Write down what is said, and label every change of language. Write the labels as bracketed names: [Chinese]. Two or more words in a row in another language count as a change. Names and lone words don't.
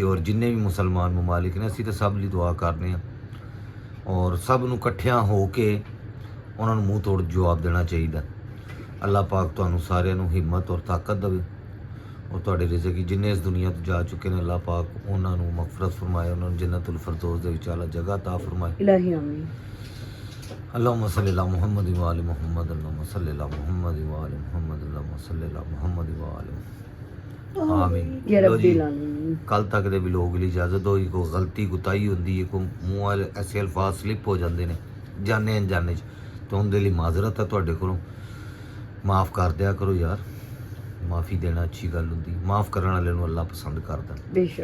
[Punjabi] ਔਰ ਜਿੰਨੇ ਵੀ ਮੁਸਲਮਾਨ ਮਮਾਲਿਕ ਨੇ ਅਸੀਂ ਤਾਂ ਸਭ ਲਈ ਦੁਆ ਕਰਨੇ ਆ ਔਰ ਸਭ ਨੂੰ ਇਕੱਠਿਆਂ ਹੋ ਕੇ ਉਹਨਾਂ ਨੂੰ ਮੂੰਹ ਤੋੜ ਜਵਾਬ ਦੇਣਾ ਚਾਹੀਦਾ। ਅੱਲਾਹ ਪਾਕ ਤੁਹਾਨੂੰ ਸਾਰਿਆਂ ਨੂੰ ਹਿੰਮਤ ਔਰ ਤਾਕਤ ਦੇਵੇ ਔਰ ਤੁਹਾਡੇ ਰਿਜ਼ਕ ਕੀ ਜਿੰਨੇ ਇਸ ਦੁਨੀਆ ਤੋਂ ਜਾ ਚੁੱਕੇ ਨੇ ਅੱਲਾਹ ਪਾਕ ਉਹਨਾਂ ਨੂੰ ਮਗਫਰਤ ਫਰਮਾਏ, ਉਹਨਾਂ ਨੂੰ ਜੰਨਤੁਲ ਫਿਰਦੌਸ ਦੇ ਵਿੱਚ ਆਲਾ ਜਗ੍ਹਾ ਤਾ ਫਰਮਾਏ। ਇਲਾਹੀ ਆਮੀਨ [Arabic] اللهم صل على محمد وآل محمد اللهم صل على محمد وآل محمد اللهم صل على محمد وآل آمين. या [Punjabi] लो जी [Arabic] ربِّ آمين. [Punjabi] ਕੱਲ ਤੱਕ ਦੇ ਵਲੋਗ ਲਈ ਇਜਾਜ਼ਤ ਹੋਈ। ਕੋਈ ਗਲਤੀ ਗੁਤਾਈ ਹੁੰਦੀ ਹੈ, ਕੋਈ ਮੂੰਹ ਵਾਲੇ ਐਸੇ ਅਲਫਾਜ਼ ਸਲਿੱਪ ਹੋ ਜਾਂਦੇ ਨੇ ਜਾਣੇ ਅਣਜਾਣੇ 'ਚ, ਤਾਂ ਉਹਦੇ ਲਈ ਮਾਜ਼ਰਤ ਹੈ ਤੁਹਾਡੇ ਕੋਲੋਂ। ਮਾफ़ ਕਰ ਦਿਆ ਕਰੋ ਯਾਰ, ਮਾफ़ੀ ਦੇਣਾ ਅੱਛੀ ਗੱਲ ਹੁੰਦੀ, ਮਾफ़ ਕਰਨ ਵਾਲੇ ਨੂੰ ਅੱਲਾਹ ਪਸੰਦ ਕਰਦਾ।